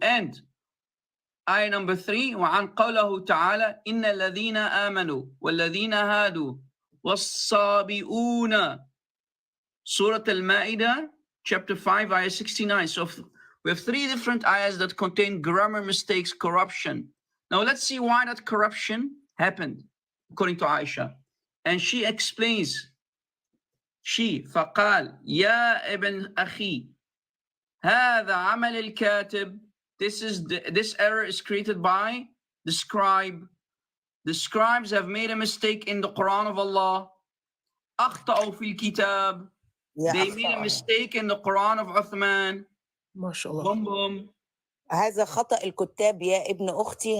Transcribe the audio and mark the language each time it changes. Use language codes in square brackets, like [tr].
[en] And ayah number 3, [ar] وعن قوله تعالى إن الذين آمنوا والذين هادوا والصابئون. [en] Surah Al-Ma'idah, chapter 5, ayah 69. So we have 3 different ayahs that contain grammar mistakes, corruption. Now let's see why that corruption happened, according to Aisha. And she explains, [ar] فقال يا ابن أخي هذا عمل الكاتب. [en] This error is created by the scribe. The scribes have made a mistake in the Quran of Allah. [ar] أخطأوا في الكتاب. [en] They made a mistake in the Quran of Uthman. MashaAllah. Boom, boom. [ar] هذا خطأ الكتاب يا ابن أختي.